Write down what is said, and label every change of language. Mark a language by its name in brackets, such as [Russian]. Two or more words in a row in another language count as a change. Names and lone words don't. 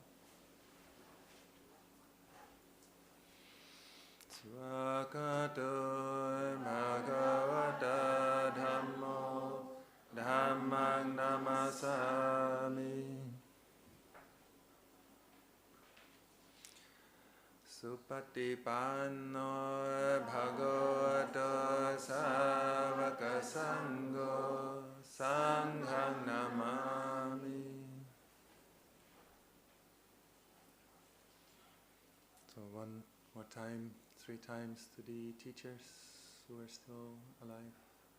[Pali] Svakato Bhagavata Dhammo Dhammaṃ Namasami Supatipanno Bhagavato Sāvaka Sangho Sanghaṃ Namami. [English] So one more time, 3 times to the teachers who are still alive.